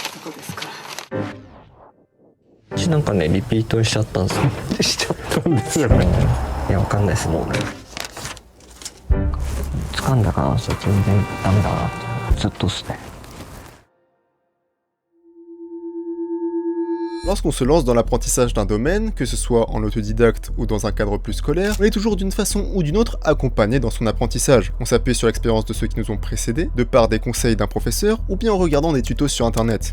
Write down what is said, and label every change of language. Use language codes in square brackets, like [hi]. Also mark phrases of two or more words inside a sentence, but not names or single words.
[ja] ですから。私なんかねリピートしちゃったんですよ。しちゃったんですよね。いやわかんないですもう。掴んだからそれ全然ダメだなってずっとっすね。 [fr] Lorsqu'on se lance dans l'apprentissage d'un domaine, que ce soit en autodidacte ou dans un cadre plus scolaire, on est toujours d'une façon ou d'une autre accompagné dans son apprentissage. On s'appuie sur l'expérience de ceux qui nous ont précédés, de par des conseils d'un professeur, ou bien en regardant des tutos sur internet.